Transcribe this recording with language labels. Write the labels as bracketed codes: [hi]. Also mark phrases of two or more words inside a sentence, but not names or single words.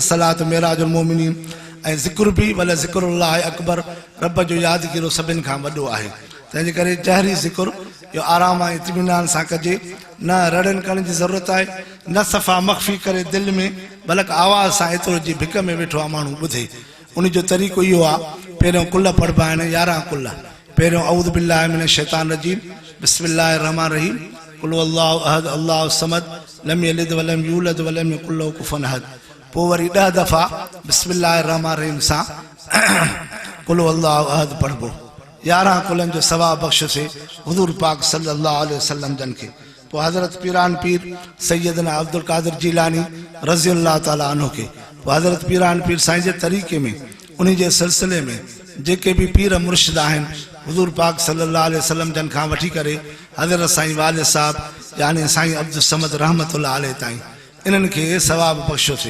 [ar] الصلاة معراج المؤمنين. [sd] ऐं ज़िक्र बि [ar] ولذكر الله أكبر, [sd] रब जो यादगिरो सभिनि खां वॾो आहे। तंहिंजे करे जहरी ज़िक्र इहो आराम ऐं इत्मीनान सां कजे, न रड़नि करण जी ज़रूरत आहे, न सफ़ा मख़फ़ी करे दिलि में, बल्कि आवाज़ सां एतिरो जी भिक में वेठो आहे माण्हू ॿुधे। उन जो तरीक़ो इहो आहे, पहिरियों कुल पढ़िबा आहिनि 11 कुल। [ar] पहिरियों أعوذ بالله من الشيطان الرجيم بسم الله الرحمن الرحيم قل الله أحد الله الصمد لم يلد ولم يولد ولم يكن له كفوا أحد. [sd] पोइ वरी 10 दफ़ा [ar] بسم الله الرحمن الرحيم [sd] सां [ar] قل الله أحد [sd] पढ़बो। 11 कुलनि जो सवाब बख़्शिसे हुज़ूर पाक [ar] صلى الله عليه وسلم [sd] जन खे। पोइ हज़रत पीरान पीर सैयदना अब्दुल क़ादिर जीलानी [ar] رضي الله تعالى عنه [sd] खे। पोइ हज़रत पीरान पीर साईं जे तरीक़े में, उन जे सिलसिले में जेके बि पीर मुर्शिद आहिनि हुज़ूर पाक [ar] صلى الله عليه وسلم [sd] जन खां वठी करे हज़रत साईं वालिद साहब यानी साईं अब्दुल समद [ar] رحمة الله عليه [sd] ताईं, इन्हनि खे सवाब बख़्शियोसीं।